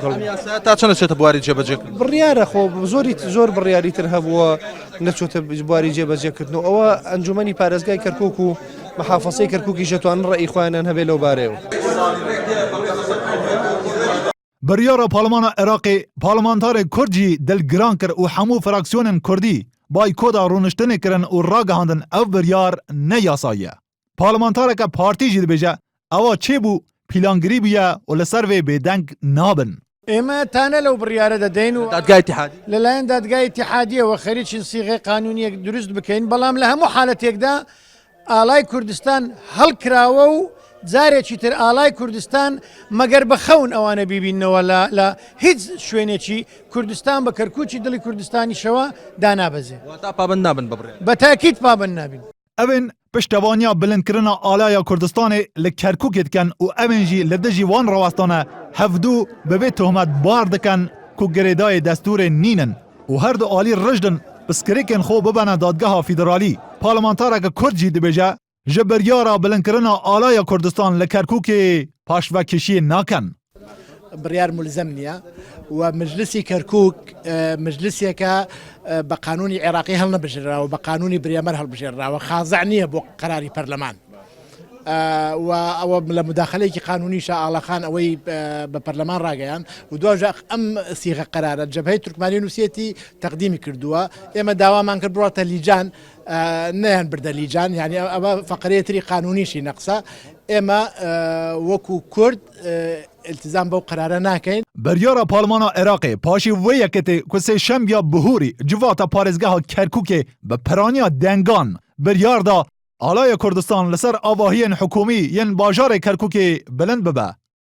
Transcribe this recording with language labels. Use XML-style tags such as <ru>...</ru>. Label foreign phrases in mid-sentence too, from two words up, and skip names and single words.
<ckb>تا چەند چێتە بواری جێبەجێکردن بڕیارە خۆ زۆر بڕیاری تر هەبووە نەچۆتە بواری جێبەجێکردنەوە ئەوە ئەنجومەنی پارێزگای کەرکووک و مەحافەزەی کەرکووکی ژەتوانن ڕێی خۆیانیان هەبێ لەو بارەیەوە.</ckb> <ku>Biryara Parlemana Iraqê parlamentarê Kurd jî dilgiran kir û hemû fraksiyonên Kurdî baykoda rûniştinê kirin û ragihandin ev biryar ne yasayî ye. Parlamentareke partî jî dibêje ewa çêbû pîlangirî bûye û li ser vê bêdeng nabin.</ku> <ckb>ئێمە تانە لەو بڕیارە دەدەین و دادگای اتحادی لەلایەن دادگای اتحادیەوە خەریکی سیغەی قانونیەک دروست بکەین بەڵام لە هەموو حالەتێکدا ئالای کوردستان هەڵکراوە و جارێکی تر ئالای کوردستان مەگەر بە خەون ئەوانە بیبینەوە لە هیچ شوێنێکی کوردستان بە کەرکووکی دڵی کوردستانیشەوە دانابەزێ تا پابند نابن ببڕێن بە تاکید پابند نابین.</ckb> <ku>Evên piştevaniya bilindkirina alaya Kurdistanê li Kerkûkê dikin û evên jî li dijî wan rawastane hevdû bi vê tohmet bar dikin ku girêdayê destûrê nînin û her du alî rijdin piskirêkên xwe bibene dadgeha federalî. Parlamentareke Kurd jî dibêje ji biryara bilindkirina alaya Kurdistan li Kerkûkê paşvekişiyê nakin.</ku> <ckb>بڕیار ملزم نییە و مجلسی کەرکووک مجلسێکە بە قانونی عێراقی هەڵنەبژێراوە بە قانونی بریامەر هەڵبژێراوە خازع نییە بۆ قەراری پەرلەمان و ئەوە لە مداخلەیەکی قانونیشە ئاڵەخان ئەوەی بە پەرلەمان ڕاگەیان و دوژە ئەم سیغە قەرارە جەبهەی تورکمانی نووسێتی تەقدیمی کردووە ئێمە داوامان کرد بڕاتە لیجان نەیان بردە لیجان یعنی ئەوە فەقرەیەتری قانونیشی نەقسە ئێمە وەکو کورد التزام بەو قەرارە ناکەین.</ckb> <ku>Biryara Parlemana Iraqê paşî wê yeketê ku sêşembiya bihûrî civata parêzgeha Kerkûkê bi piraniya dengan biryar da alaya Kurdistan li ser avahiyên hikûmî yên bajarê Kerkûkê bilind bibe.</ku>